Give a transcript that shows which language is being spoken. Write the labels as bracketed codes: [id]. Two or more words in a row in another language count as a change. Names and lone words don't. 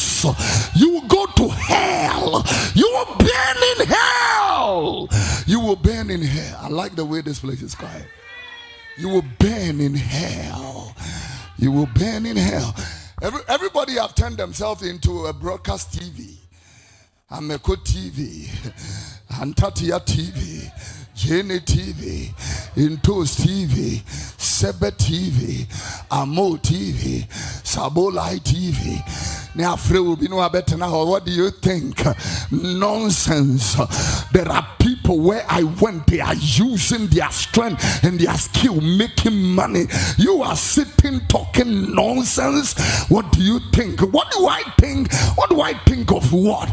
[en] You will go to hell. You will burn in hell. You will burn in hell. I like the way this place is quiet. You will burn in hell. You will burn in hell. Everybody have turned themselves into a broadcast TV. Ameko TV, Antatia TV, Jenny TV, Intos TV, Sebe TV, Amo TV, Sabolai TV. Now, Frey will be no better now. What do you think? Nonsense. There are people where I went, they are using their strength and their skill, making money. You are sitting talking nonsense. What do you think? What do I think? What do I think of what?